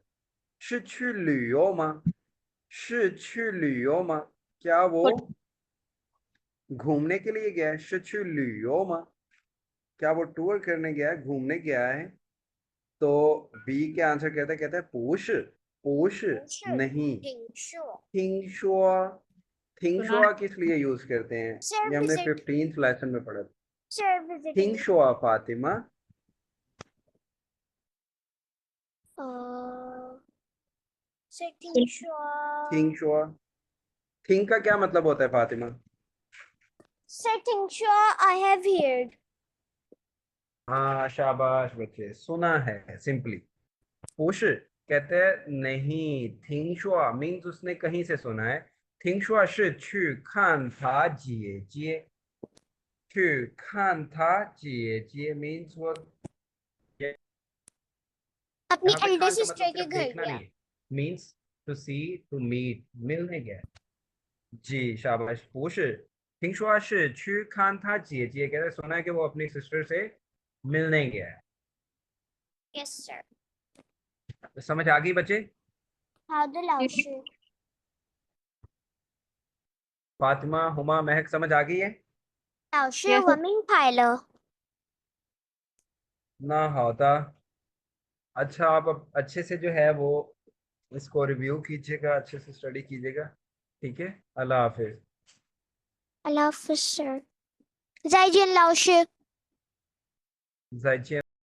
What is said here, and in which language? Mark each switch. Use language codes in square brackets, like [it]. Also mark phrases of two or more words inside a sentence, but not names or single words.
[zh] 是去旅游吗？是去旅游吗？ [hi] क्या वो घूमने के लिए गया है? [zh] 是去旅游吗？ [hi] क्या वो टूर करने गया है, घूमने गया है? तो बी के आंसर कहता है [zh] 不是，不是 [hi] नहीं। [zh] 听说 听 [hi] सुना 说 किस लिए यूज करते हैं, ये हमने 15th लेसन में पढ़ा था। 听说 फातिमा 听说 थिंक का क्या मतलब होता है फातिमा? [en] I have heard। [hi] हाँ शाबाश बच्चे, सुना है सिंपली। पुश कहते हैं नहीं, [zh] 听说 [hi] मीन्स उसने कहीं से सुना है। [zh] 听说是去看他姐姐，去看他姐姐 मीन्स वो [hi] अपनी यहाँ पे एल्डर खान का मतलब सिस्टर के सिर्फ घर देखना गया। नहीं है, मीन्स [en] to see to meet, [hi] मिलने गया। जी शाबाश पुश। [zh] 听说是去看他姐姐 [hi] कहते हैं सुना है कि वो अपनी सिस्टर से मिलने गया है। [en] yes sir. [hi] तो समझ आ गई बच्चे? [zh] 好的，老师。 [hi] फातिमा, हुमा, महक समझ आ गई है? [zh] 老师， [en] Yes, [zh] 我明白了。 [hi] ना होता। अच्छा आप अब अच्छे से जो है वो इसको रिव्यू कीजिएगा, अच्छे से स्टडी कीजिएगा। ठीक है, [ar] الله حافظ. [zh] 阿拉夫 sir，再见，老师。再见。